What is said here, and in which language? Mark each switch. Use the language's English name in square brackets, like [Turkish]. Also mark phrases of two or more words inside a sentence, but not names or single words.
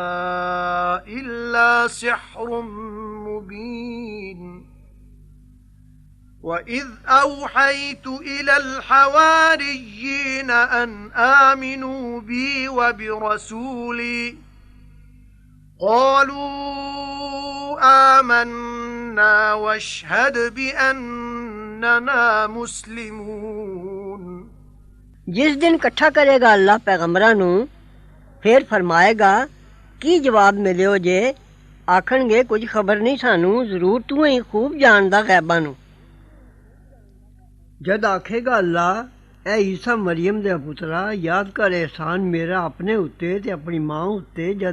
[Arabic] إلا سحر مبين وإذ أوحيت إلى الحواريين أن آمنوا بي وبرسولي قالوا آمنا واشهد بأننا مسلمون [Punjabi] جس دن اکٹھا کرے گا اللہ پیغمبراں نوں پھر فرمائے گا کی جواب ملیو جے آکھݨگے کجھ خبر نہیں سانوں ضرور تو ہی خوب جاندا غیباں نوں جد آکھے گا اللہ اے عیسیٰ مریم دے پترا یاد کر احسان میرا اپنے اتے تے اپنی ماں اتے جد